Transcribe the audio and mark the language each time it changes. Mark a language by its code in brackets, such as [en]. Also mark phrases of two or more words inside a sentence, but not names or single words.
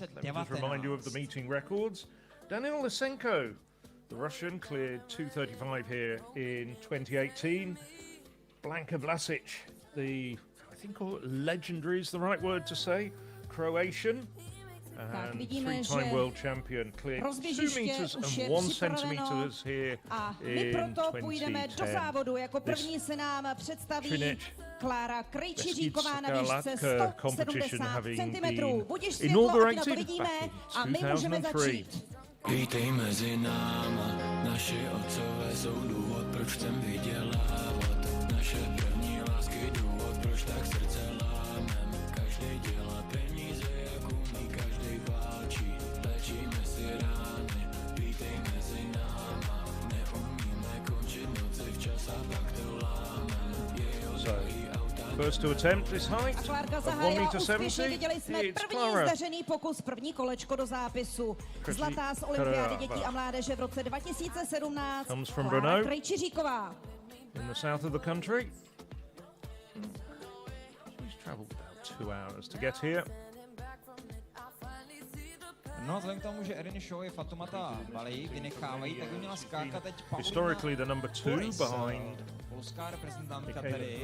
[en] Let me just remind you of the meeting records. Daniel Lysenko, the Russian, cleared 2:35 here in 2018. Blanka Vlasic, I think legendary is the right word to say, Croatian, and [cs] vidíme, [en] 3-time [cs] že [en] world champion, cleared 2 [cs] rozběžiště [en] meters [cs] už [en] and [cs] je [en] 1 [cs] připraveno [en] centimeters here [cs] a my [en] in [cs] proto půjdeme do [en] 2010. [cs] závodu. Jako první se nám představí Třinec, Klára Krejčiříková na BESKYDSKÁ výšce [en] LAङ KA competition [cs] 170 [en] having [cs] cm. [en] been [cs] Budiš světlo, ať na to [en] inaugurated [cs] vidíme [en] back [cs] a [en] in [cs] my můžeme [en] 2003. [cs] začít. Vítej mezi náma, naši otcové jsou důvod, proč chcem vydělávat. Naše první lásky důvod, proč tak srdce lámem. Každý dělá peníze, jak umí, každý válčí. Léčíme si rány, vítej mezi náma. Neumíme končit noci včas a pak to lámem. [en] First to attempt this height [cs] A [en] of [cs] Klárka [en] 1 [cs] zahájila [en] meter [cs] úspěšně, [en] 70. [cs] viděli jsme [en] It's [cs] první [en] Klára. [cs] zdařený pokus, první kolečko do zápisu. Zlatá z olympiády dětí a mládeže v roce 2017. [en] Comes from [cs] Klára [en] Brno. [cs] Krejčiříková. [en] In the south of the country. She's travelled about 2 hours to get here. [cs] No, vzhledem k tomu, že Erin Shaw je Fatumata Bali vynechávají, tak by měla skákat teď Paulina [en] Historically the number 2 [cs] Boris, [en] behind [cs] polská reprezentantka [en] Michaela [cs] tedy.